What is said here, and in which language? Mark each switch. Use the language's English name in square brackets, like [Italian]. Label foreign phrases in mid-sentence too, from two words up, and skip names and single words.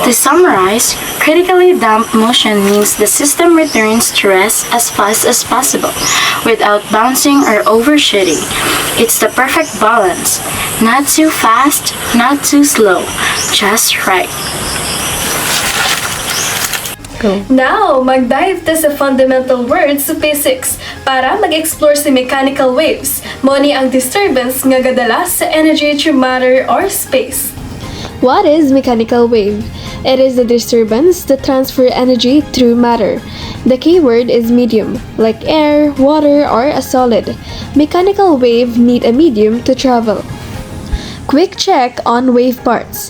[English] To summarize, critically damped motion means the system returns to rest as fast as possible, without bouncing or overshooting. It's the perfect balance. Not too fast, not too slow, just right. Now, [Cebuano] mag-dive ta sa [English] fundamental words [Cebuano] sa physics para mag-explore sa [English] mechanical waves. [Cebuano] Moni ang disturbance nga gadala sa energy [English] through matter or space. What is mechanical wave? It is the disturbance that transfer energy through matter. The key word is medium, like air, water, or a solid. Mechanical wave need a medium to travel. Quick check on wave parts.